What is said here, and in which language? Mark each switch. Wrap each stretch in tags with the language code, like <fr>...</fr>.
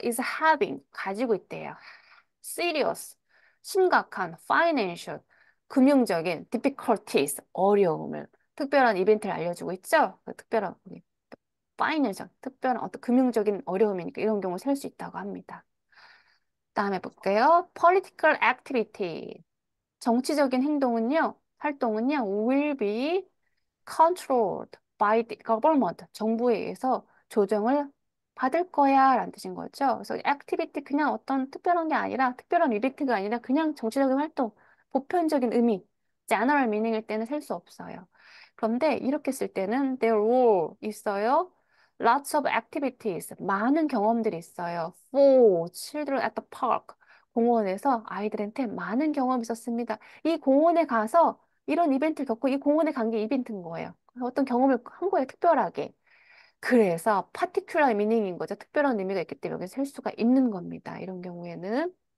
<ko>is having 가지고 있대요. serious 심각한 financial 금융적인 difficulties 어려움을 특별한 이벤트를 알려주고 있죠. 그 특별한 financial 특별한 어떤 금융적인 어려움이니까 이런 경우 셀 수 있다고 합니다. 다음에 볼게요.</ko> <en>political activity</en> <ko>정치적인 활동은요</ko> <en>will be controlled by the government.</en> <ko>정부에 의해서 조정을 받을 거야 라는 뜻인 거죠. 그래서 activity 그냥 어떤 특별한 게 아니라 특별한 이벤트가 아니라 그냥 정치적인 활동, 보편적인 의미, general meaning일 때는 셀 수 없어요. 그런데 이렇게 쓸 때는 there were 있어요.</ko> <en>Lots of activities.</en> <ko>많은 경험들이 있어요.</ko> <en>For children at the park.</en> <ko>공원에서 아이들한테 많은 경험이 있었습니다. 이 공원에 가서 이런 이벤트를 겪고 이 공원에 간 게 이벤트인 거예요. 어떤 경험을 한 거예요, 특별하게. 그래서 particular meaning인 거죠. 특별한 의미가 있기 때문에 여기 셀 수가 있는 겁니다. 이런 경우에는.</ko>